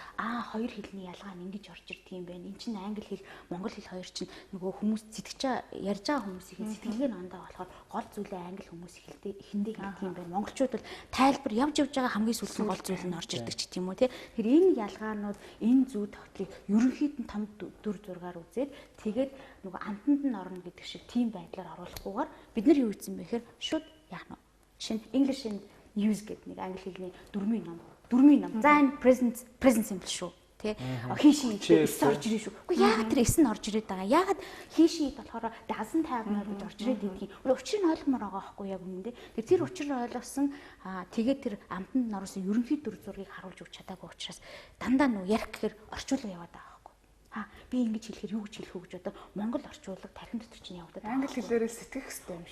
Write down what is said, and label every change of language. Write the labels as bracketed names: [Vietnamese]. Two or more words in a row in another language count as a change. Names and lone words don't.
[Mongolian] Хоёр хэлний ялгаа нь ингэж орж ирдэг юм байна. Энд чинь англи хэл, монгол хэл хоёр чинь нөгөө хүмүүс ярьж байгаа хүмүүсийн сэтгэлгээ нь ондоо болохоор гол зүйлээ англи хүмүүс эхэндээ хэлдэг юм байна. Монголчууд бол тайлбар явж байгаа хамгийн сүүлийн гол зүйл нь орж ирдэг ч гэдэм үү те. Тэгэхээр энэ ялгаанууд, энэ зүй тогтлыг ерөнхийд нь том дүр зургаар үзээд тэгээд нөгөө амтанд нь орно гэдэг шиг тийм байдлаар оруулахгүйгээр бид нар юу хийсэн бэ гэхээр шууд яах нь шинэ English and use гэдэг нэг англи хэлний дөрмийн ном. За энэ [English] present simple [Mongolian] шүү. Тэ хийшин эс орж ирээ шүү. Үгүй яагаад тэр эс нь орж ирээд байгаа. Яагаад хийшин болохоор [English] doesn't have [Mongolian] нэр гэж орж ирээд идэх юм. Учрыг нь ойлгомоор байгаа байхгүй яг үнэндээ. Тэр учрыг ойлгосон тэгээд тэр амтанд норосон ерөнхий дүр зургийг харуулж өгч чадаагүй учраас дандаа нөө ярих гэхээр орчуулга яваад байгаа. Би ингэж хэлэхээр юу гэж хэлэх үү гэж одоо монгол орчуулга тархин дотор чинь явагдаад англи хэлээрээ сэтгэх хэрэгтэй юм шиг.